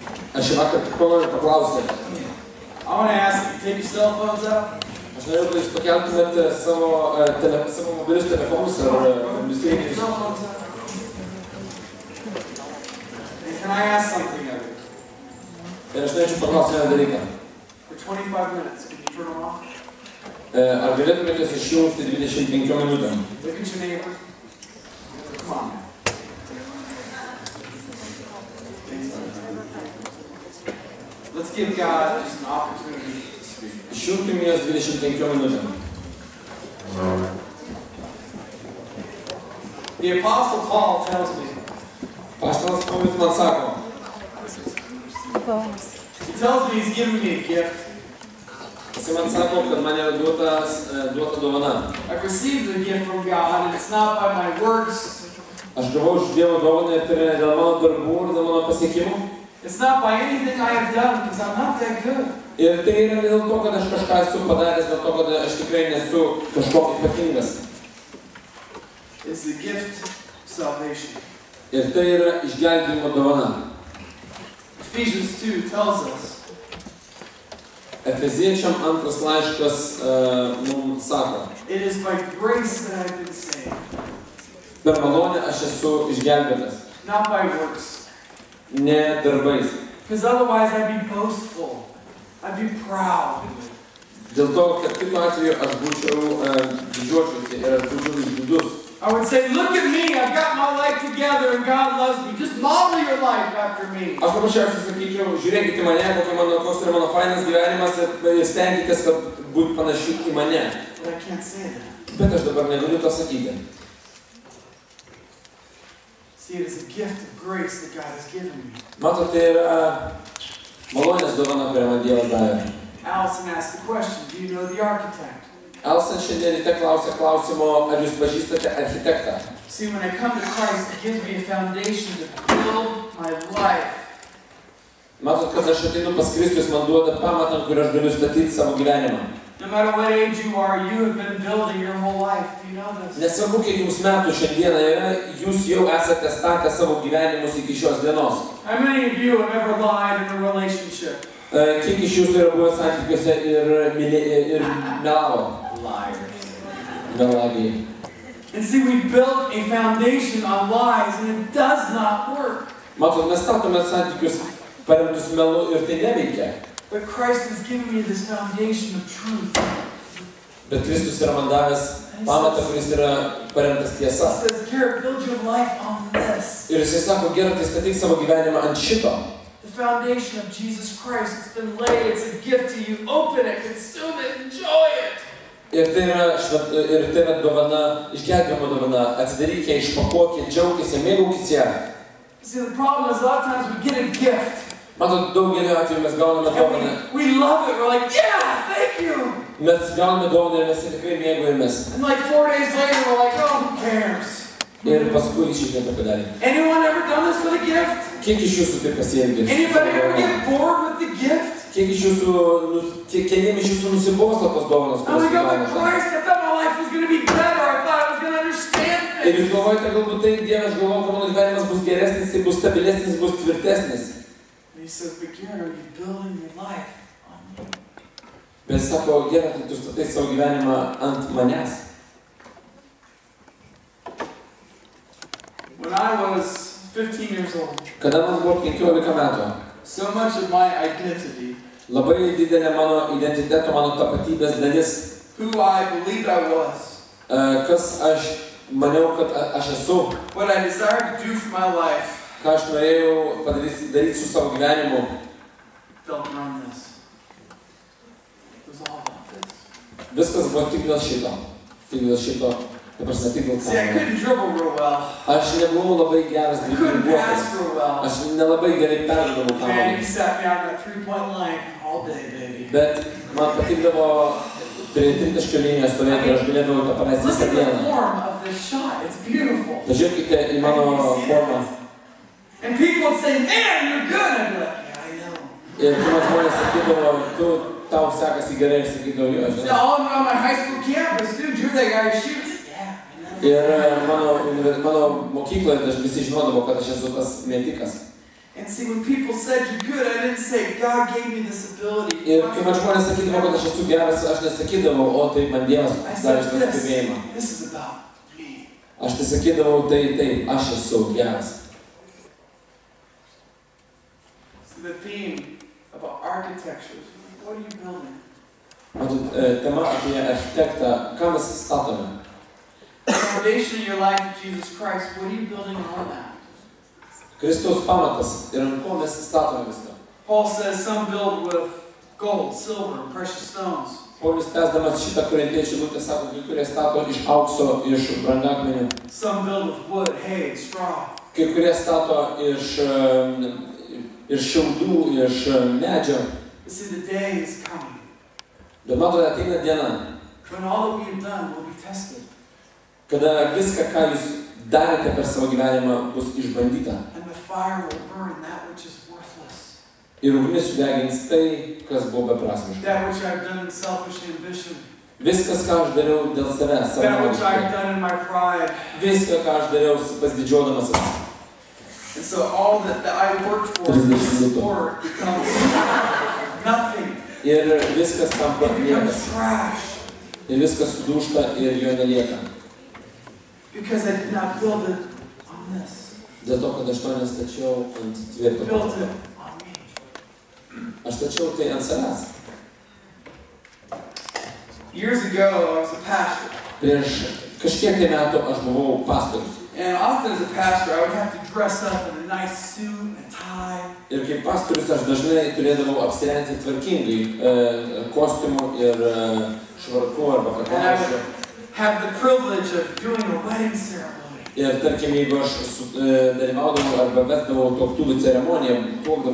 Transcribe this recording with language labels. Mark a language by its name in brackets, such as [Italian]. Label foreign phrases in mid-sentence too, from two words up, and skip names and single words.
[Lithuanian] Aš vakar tik noriu paklausti. [English] I want to ask you, take your cell phones out. [Lithuanian] Aš norėjau, kad jūs pakeltumėte savo mobilius telefonus ar misterinis. [English] Cell phones out. And can I ask something of you? [Lithuanian] Ir aš norėčiau paklausti vieną dalyką. [English] For 25 minutes, can you turn them off? [Lithuanian] Ar galėtumėte išjungti 25 minutėm? [English] Look at your neighbor. Come on, man. Let's give God just an opportunity to speak. [Lithuanian] Išjungkim jas 25 minutėm. [English] The Apostle Paul tells me, [Lithuanian] Paštalas Paulius man sako, [English] he tells me he's given me a gift. [Lithuanian] jis man sako, kad man yra duota dovana. [English] I've received a gift from God, and it's not by my works. [Lithuanian] Aš gavau iš Dievo dovaną ir tai yra dėl mano darbų ir dėl mano pasiekimų. [English] It's not by anything I have done, because I'm not that good. [Lithuanian] Ir tai yra dėl to, kad aš kažką esu padaręs, dėl to, kad aš tikrai nesu kažkoks ypatingas. [English] It's the gift of salvation. [Lithuanian] Ir tai yra išgelbėjimo dovana. [English] Ephesians 2 tells us [Lithuanian] Efeziečiam 2 laiškas mums sako, [English] it is by grace that I've been saved, [Lithuanian] per malonę aš esu išgelbėtas, [English] not by works. [Lithuanian] ne darbais. [English] Because otherwise I'd be boastful. I'd be proud. [Lithuanian] Dėl to, kad kitu atveju aš būčiau didžiuočiausi ir aš būčiau išdidus. [English] I would say, look at me, I've got my life together and God loves me. Just model your life after me. [Lithuanian] Aš paprasčiausiai sakyčiau, žiūrėkite mane, koks yra mano fainas gyvenimas ir stenkitės, kad būtų panaši į mane. [English] But I can't say that. [Lithuanian] Bet aš dabar negaliu to sakyti. [English] See, it is a gift of grace that God has given me. [Lithuanian] Matot, tai yra malonės dovana, kurią man Dievas davė. [English] Allison asked the question, do you know the architect? [Lithuanian] Elson šiandien ryte klausė klausimo, ar jūs pažįstate architektą. [English] See, when I come to Christ, it gives me a foundation to build my life. [Lithuanian] Matot, kad aš ateinu pas Kristus, man duoda pamatą, kur aš galiu statyti savo gyvenimą. [English] No matter what age you are, you have been building your whole life. Do you know this? [Lithuanian] Nesvarbu, kiek jums metų šiandieną yra, jūs jau esate statę savo gyvenimus iki šios dienos. [English] How many of you have ever lied in a relationship? [Lithuanian] Kiek iš jūsų yra buvę santykiuose ir melavo? [English] Liars. [Lithuanian] Melagiai. [English] And see, we built a foundation on lies, and it does not work. [Lithuanian] Matot, mes statome santykius paremtus melu ir tai neveikia. [English] But Christ has given me this foundation of truth. [Lithuanian] Bet Kristus yra man davęs pamatą, kuris yra paremtas tiesa. [English] He says, Garrett, build your life on this. [Lithuanian] Ir jisai sako, gerai, tai statyk savo gyvenimą ant šito. [English] The foundation of Jesus Christ has been laid. It's a gift to you. Open it, consume it, enjoy it. [Lithuanian] Ir tai yra dovana, išgelbėjimo dovana. Atsidaryk ją, išpakuok ją, džiaukis ją, mėgaukis ją. [English] See, the problem is a lot of times we get a gift. [Lithuanian] Matot, daugelį atveju mes gauname dovaną. [English] We love it. We're like, yeah, thank you. [Lithuanian] Mes gauname dovaną ir mes tikrai mėgaujamės. [English] And like 4 days later, we're like, oh, who cares? [Lithuanian] Ir paskui iš nieko padarė. [English] Anyone ever done this with a gift? [Lithuanian] Kiek iš jūsų taip pasielgė? [English] Anybody ever get bored with the gift? [Lithuanian] Kiek iš jūsų, kiekviem iš jūsų nusibosta tos dovanos, [English] I [Lithuanian] kurios [English] got [Lithuanian] gaunate? [English] Christ. I thought my life was going to be better. I thought I was going to understand [Lithuanian] Ir [English] things. [Lithuanian] jūs galvojate, galbūt tai, Dieve, aš galvoju, kad mano gyvenimas bus geresnis, tai bus stabilesnis, bus tvirtesnis. [English] And he says, but Garrett, are you building your life on me? [Lithuanian] Bet jis sako, Dieve, tai tu statai savo gyvenimą ant manęs. [English] When I was 15 years old, [Lithuanian] Kada man buvo 15 metų, [English] so much of my identity, [Lithuanian] labai didelė mano identiteto, mano tapatybės dalis, [English] who I believed I was, [Lithuanian] kas aš maniau, kad aš esu, [English] what I desired to do for my life, [Lithuanian] ką aš norėjau daryti su savo gyvenimu, [English] felt around this. It was all about this. [Lithuanian] viskas buvo tik dėl šito. Tik dėl šito. Ta prasme, tik dėl [English] See, I [Lithuanian] savo. [English] couldn't dribble real well. [Lithuanian] Aš nebuvau labai geras [English] I couldn't [Lithuanian] driblinguotojas. [English] pass real well. [Lithuanian] Aš nelabai gerai peržinau [English] Man, [Lithuanian] kamuolį. [English] you sat me on that three-point line all day, baby. [Lithuanian] Bet man patikdavo prie tritaškio linijos stovėti ir aš galėdavau tą paleisti [English] Look [Lithuanian] visą [English] at the [Lithuanian] dieną. [English] form of this shot. It's beautiful. [Lithuanian] Pažiūrėkite į mano formą. [English] And people would say, man, you're good. I'd be like, yeah, I know. [Lithuanian] Ir kai žmonės sakydavo, tau sekasi gerai, aš sakydavau, jo, [English] So [Lithuanian] žinai. [English] all on my high school campus, dude, you're that guy who shoots. Yeah, I know. [Lithuanian] Ir mano mokykloje visi žinodavo, kad aš esu tas metikas. [English] And see, when people said you're good, I didn't say God gave me this ability. [Lithuanian] Ir kai man žmonės sakydavo, kad aš esu geras, aš nesakydavau, o taip man Dievas [English] I [Lithuanian] davė [English] said [Lithuanian] šitą sugebėjimą. [English] this is about me. [Lithuanian] Aš tai sakydavau, taip, aš esu geras. [English] So the theme about architecture is, what are you building? [Lithuanian] Matot, tema apie architektą, ką mes statome. [English] The foundation of your life is Jesus Christ. What are you building on that? [Lithuanian] Kristaus pamatas ir ant ko mes statome viską. [English] Paul says some build with gold, silver, and precious stones. [Lithuanian] Paulius tęsdamas šitą korintiečių žinutę sako, kai kurie stato iš aukso, iš brangakmenių. [English] Some build with wood, hay, and straw. [Lithuanian] Kai kurie stato iš šiaudų, iš medžio. [English] You see, the day is coming [Lithuanian] Bet matote, ateina diena, [English] when all that we have done will be tested. [Lithuanian] kada viską, ką jūs darėte per savo gyvenimą, bus išbandyta. [English] And the fire will burn that which is worthless. [Lithuanian] Ir ugnis sudegins tai, kas buvo beprasmiška. [English] That which I've done in selfish ambition. [Lithuanian] Viskas, ką aš dariau dėl savęs, [English] That which I've [Lithuanian] savanaudiškai. [English] done in my pride. [Lithuanian] Viską, ką aš dariau pasididžiuodamasis. [English] And so all that I worked for becomes nothing. [Lithuanian] Ir viskas tampa [English] It [Lithuanian] niekas. [English] becomes trash. [Lithuanian] Ir viskas sudūžta ir jo nelieka. [English] Because I did not build it on this. [Lithuanian] Dėl to, kad aš to nestačiau ant [English] I [Lithuanian] tvirto [English] built [Lithuanian] pamato. [English] it on me. [Lithuanian] Aš stačiau tai ant savęs. [English] Years ago, I was a pastor. [Lithuanian] Prieš kažkiek tai metų aš buvau pastorius. [English] And often as a pastor, I would have to dress up in a nice suit and a tie. [Lithuanian] Ir kaip pastorius aš dažnai turėdavau apsirengti tvarkingai, kostiumu ir švarku arba [English] And I [Lithuanian] kaklaraiščiu. [English] would have the privilege of doing a wedding ceremony. [Lithuanian] Ir tarkim, jeigu aš dalyvaudavau arba vesdavau tuoktuvių ceremoniją, tuokdavau